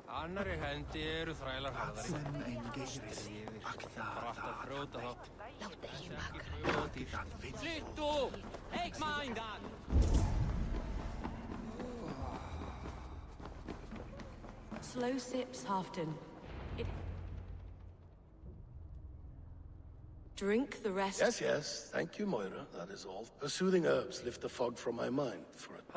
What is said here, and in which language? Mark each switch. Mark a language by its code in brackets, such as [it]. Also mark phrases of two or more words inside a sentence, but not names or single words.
[is] annarri hendi eru þrælar harðari. Brátt að brjóta þá. Slittu! Eik mændan! [en] Slow sips, Halfton. Drink the rest. Yes, yes. Thank you, Moira. That is all. Her soothing herbs lift the fog from my mind for it.